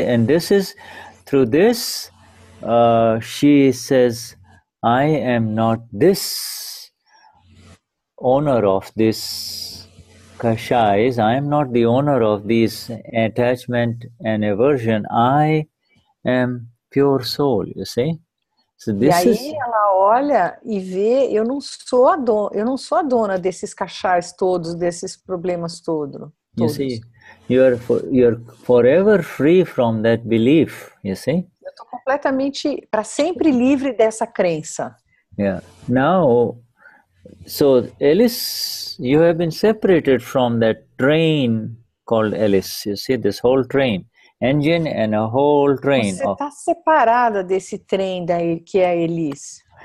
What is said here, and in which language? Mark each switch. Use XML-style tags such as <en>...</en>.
<en>And this is, through this, she says, I am not this owner of this kashais, I am not the owner of these attachment and aversion, I am pure soul, you see? So this</en> <pt>e aí ela olha e vê, eu não sou a dona desses cachais todos, desses problemas todos.</pt> <en>You see, you're forever free from that belief, you see?</en> <pt>Eu estou completamente, para sempre livre dessa crença.</pt> <en>Yeah. Now, so Alice, you have been separated from that train called Alice. You see, this whole train, engine and a whole train.</en> <pt>Você está separada desse trem daí que é a Elis.</pt>